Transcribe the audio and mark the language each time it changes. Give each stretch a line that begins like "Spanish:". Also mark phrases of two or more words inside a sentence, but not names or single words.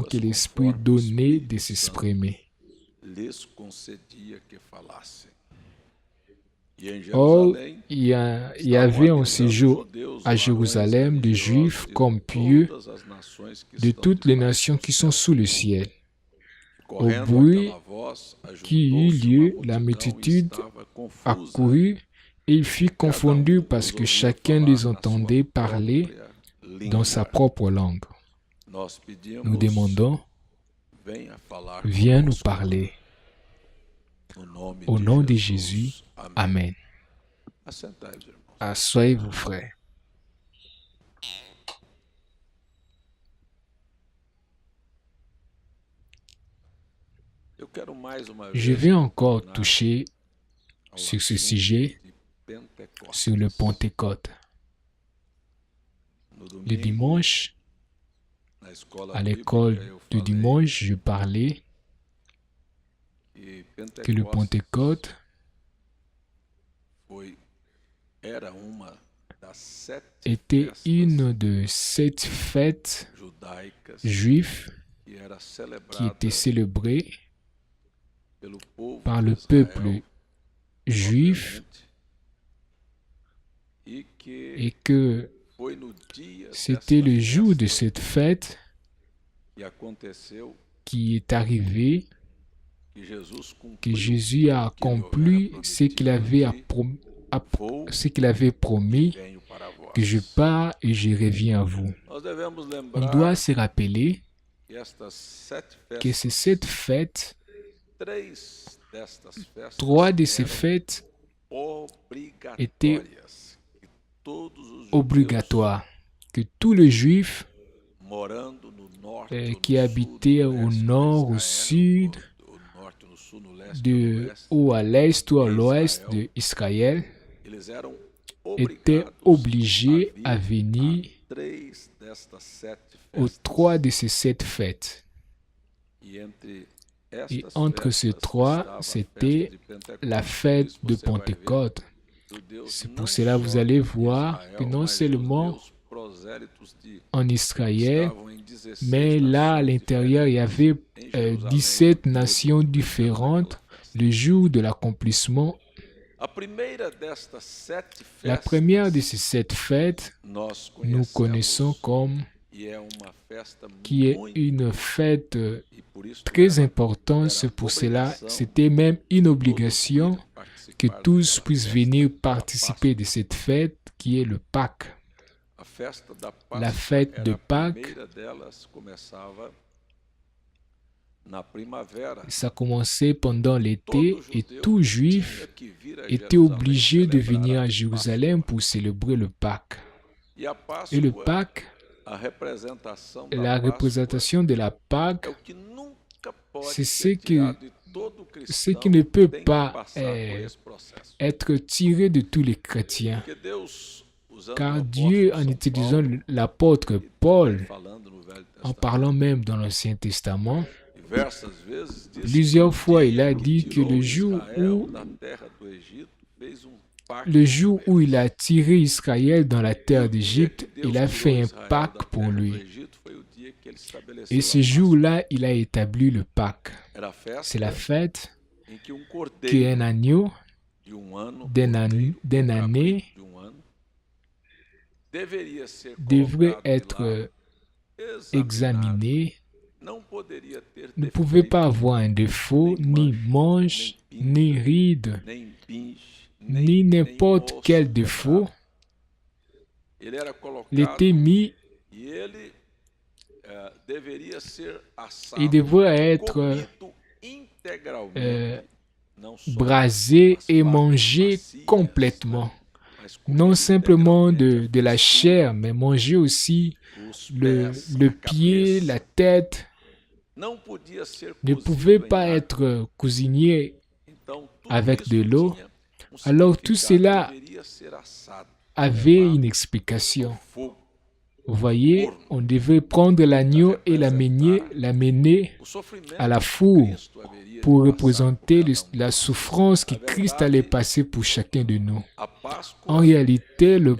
Portuguese: línguas
French: que l'Esprit
Portuguese: conforme o
French: donnait de
Portuguese: Espírito Santo
French: s'exprimer.
Portuguese: lhes concedia que falassem. E em
French: Or,
Portuguese: Jerusalém
French: il y
Portuguese: estavam
French: avait en
Portuguese: habitando
French: séjour
Portuguese: judeus,
French: à
Portuguese: varões
French: Jérusalem des
Portuguese: religiosos
French: Juifs
Portuguese: de
French: comme pieux
Portuguese: todas as nações que
French: de
Portuguese: estão
French: toutes les
Portuguese: debaixo
French: nations
Portuguese: do
French: qui
Portuguese: céu.
French: sont sous le ciel. Au
Portuguese: Correndo
French: bruit
Portuguese: aquela voz,
French: qui eut
Portuguese: ajuntou-se
French: lieu,
Portuguese: uma
French: la
Portuguese: multidão e
French: multitude
Portuguese: estava confusa,
French: accourut et il fut confondu parce
Portuguese: os
French: que
Portuguese: ouvia
French: chacun
Portuguese: falar
French: les
Portuguese: na sua
French: entendait parler
Portuguese: própria
French: dans sa
Portuguese: língua.
French: propre langue.
Portuguese: Nós
French: Nous
Portuguese: pedimos,
French: demandons,
Portuguese: venha falar
French: viens nous
Portuguese: conosco,
French: parler.
Portuguese: no nome
French: Au
Portuguese: de
French: nom de
Portuguese: Jesus.
French: Jésus,
Portuguese: Amém.
French: Amen.
Portuguese: Assentai-vos, irmãos.
French: Asseyez-vous, frères.
Portuguese: Eu quero mais uma
French: Je
Portuguese: vez
French: vais encore
Portuguese: retornar
French: toucher
Portuguese: ao
French: sur ce
Portuguese: assunto
French: sujet,
Portuguese: de Pentecostes.
French: sur le Pentecôte.
Portuguese: No
French: Le
Portuguese: domingo,
French: dimanche,
Portuguese: na escola
French: à
Portuguese: bíblica,
French: l'école
Portuguese: eu
French: de
Portuguese: falei
French: dimanche, je parlais que le
Portuguese: Pentecostes
French: Pentecôte
Portuguese: era uma das 7
French: était
Portuguese: festas
French: une de 7 fêtes
Portuguese: judaicas
French: juives
Portuguese: que era
French: qui
Portuguese: celebrada
French: étaient célébrées
Portuguese: pelo povo
French: par
Portuguese: de
French: le
Portuguese: Israel,
French: peuple juif
Portuguese: obviamente, e que
French: et que
Portuguese: foi no dia
French: c'était
Portuguese: dessa
French: le jour de
Portuguese: festa
French: cette fête
Portuguese: que aconteceu
French: qui est arrivé
Portuguese: que Jesus
French: que
Portuguese: cumpriu
French: Jésus a
Portuguese: o que lhe
French: accompli
Portuguese: houvera
French: ce qu'il
Portuguese: prometido,
French: ce qu'il avait promis,
Portuguese: venho para vós.
French: que je pars et je reviens à vous.
Portuguese: Nós devemos
French: On
Portuguese: lembrar
French: doit se rappeler
Portuguese: que estas 7
French: que
Portuguese: festas,
French: c'est cette fête,
Portuguese: 3 destas festas
French: 3 de ces
Portuguese: eram
French: fêtes
Portuguese: obrigatórias, que todos os judeus
French: obligatoires, que tous les Juifs
Portuguese: morando no norte,
French: qui
Portuguese: no
French: habitaient
Portuguese: sul, no
French: au
Portuguese: leste
French: nord,
Portuguese: de
French: au
Portuguese: Israël,
French: sud,
Portuguese: no norte, no sul, no leste, no
French: de
Portuguese: oeste,
French: ou à l'est ou à
Portuguese: de
French: l'ouest
Portuguese: Israël,
French: d'Israël,
Portuguese: eles eram
French: étaient
Portuguese: obrigados
French: obligés
Portuguese: a
French: à
Portuguese: vir
French: venir
Portuguese: a 3 destas 7
French: aux
Portuguese: festas.
French: 3 de ces 7 fêtes.
Portuguese: E entre
French: Et
Portuguese: estas
French: entre ces
Portuguese: festas
French: trois,
Portuguese: estava a festa
French: c'était
Portuguese: de
French: la
Portuguese: Pentecostes. Por
French: fête
Portuguese: isso
French: de
Portuguese: você vai ver,
French: Pentecôte.
Portuguese: judeus
French: C'est pour
Portuguese: não
French: cela que vous
Portuguese: só
French: allez
Portuguese: em
French: voir que
Portuguese: Israel,
French: non
Portuguese: mas
French: seulement
Portuguese: judeus prosélitos de
French: en Israël,
Portuguese: estavam em 16
French: mais là, à
Portuguese: nações
French: l'intérieur, il y
Portuguese: diferentes
French: avait
Portuguese: em Jerusalém
French: 17
Portuguese: no dia
French: nations
Portuguese: do cumprimento daquela
French: différentes
Portuguese: festa.
French: le jour de l'accomplissement.
Portuguese: A primeira destas 7
French: La première de
Portuguese: festas
French: ces 7 fêtes,
Portuguese: nós
French: nous connaissons
Portuguese: conhecemos
French: comme
Portuguese: e é uma festa
French: qui est
Portuguese: muito,
French: une fête
Portuguese: e por isso
French: très
Portuguese: era,
French: importante. C'est
Portuguese: era
French: pour cela,
Portuguese: obrigação
French: c'était même une
Portuguese: todos
French: obligation
Portuguese: virem
French: que
Portuguese: participar
French: tous
Portuguese: daquela
French: puissent
Portuguese: festa
French: venir
Portuguese: da
French: participer de
Portuguese: Páscoa.
French: cette fête qui est le Pâques.
Portuguese: A festa da
French: La
Portuguese: Páscoa
French: fête de
Portuguese: era a
French: Pâques,
Portuguese: primeira delas, começava na primavera.
French: ça commençait pendant l'été
Portuguese: Todo
French: et
Portuguese: judeu
French: tout
Portuguese: tinha
French: juif
Portuguese: que vir a
French: était
Portuguese: Jerusalém
French: obligé de
Portuguese: celebrar
French: venir
Portuguese: a
French: à Jérusalem
Portuguese: Páscoa.
French: pour célébrer le Pâques.
Portuguese: E a
French: Et le
Portuguese: Páscoa,
French: Pâques,
Portuguese: a representação da
French: la
Portuguese: Páscoa
French: représentation de la Pâques,
Portuguese: é o que nunca pode
French: c'est
Portuguese: ser
French: ce
Portuguese: tirado de todo
French: qui
Portuguese: cristão
French: ne peut
Portuguese: tem que
French: pas
Portuguese: passar por esse processo.
French: être tiré de tous les chrétiens.
Portuguese: Porque Deus, usando
French: Car
Portuguese: o
French: Dieu,
Portuguese: apóstolo
French: en
Portuguese: São
French: utilisant
Portuguese: Paulo,
French: l'apôtre
Portuguese: e também
French: Paul,
Portuguese: falando no Velho
French: en
Portuguese: Testamento,
French: parlant même dans l'Ancien Testament,
Portuguese: diversas vezes disse
French: plusieurs
Portuguese: que o
French: fois il
Portuguese: dia
French: a
Portuguese: que
French: dit que
Portuguese: tirou
French: le jour
Portuguese: Israel
French: où
Portuguese: da terra do Egito fez pacto
French: le
Portuguese: com
French: jour où il
Portuguese: eles.
French: a tiré Israël dans la
Portuguese: E
French: terre
Portuguese: o dia
French: d'Égypte,
Portuguese: que Deus
French: il a fait
Portuguese: tirou
French: un
Portuguese: Israel da
French: Pâques pour
Portuguese: terra do
French: lui.
Portuguese: Egito foi o dia que ele estabeleceu
French: Et
Portuguese: a
French: ce
Portuguese: Páscoa.
French: jour-là, il a établi le Pâques.
Portuguese: Era a
French: C'est la
Portuguese: festa
French: fête
Portuguese: em que
French: qu'un
Portuguese: cordeiro
French: agneau
Portuguese: de ano,
French: d'une
Portuguese: cordeiro,
French: année
Portuguese: cabrito de ano, deveria ser
French: devrait
Portuguese: colocado de
French: être
Portuguese: lado, examinado,
French: examiné,
Portuguese: não poderia ter
French: ne pouvait
Portuguese: defeito,
French: pas avoir un défaut, ni manche, ni ride,
Portuguese: nem pinche,
French: ni n'importe
Portuguese: osso
French: quel
Portuguese: quebrado.
French: défaut.
Portuguese: Ele era
French: Il
Portuguese: colocado
French: était mis,
Portuguese: e ele deveria ser assado,
French: il devrait être
Portuguese: comido integralmente, não só
French: brasé
Portuguese: as
French: et
Portuguese: partes
French: mangé
Portuguese: macias,
French: complètement.
Portuguese: mas
French: Non
Portuguese: comido
French: simplement
Portuguese: integralmente
French: de la chair, mais manger aussi
Portuguese: os
French: le
Portuguese: pés, a
French: pied,
Portuguese: cabeça.
French: la tête.
Portuguese: Não podia ser
French: Ne
Portuguese: cozido
French: pouvait
Portuguese: em
French: pas
Portuguese: água.
French: être cuisiné
Portuguese: Então, tudo
French: avec
Portuguese: isso
French: de l'eau.
Portuguese: tinha
French: Alors tout
Portuguese: significado,
French: cela
Portuguese: deveria ser assado,
French: avait
Portuguese: levado
French: une
Portuguese: ao
French: explication.
Portuguese: fogo.
French: Vous voyez, on devait prendre l'agneau et l'amener
Portuguese: O sofrimento
French: à la
Portuguese: que
French: four
Portuguese: Cristo haveria
French: pour
Portuguese: de passar
French: représenter
Portuguese: por cada
French: la souffrance que Christ allait passer pour chacun de nous.
Portuguese: A Páscoa
French: En réalité, le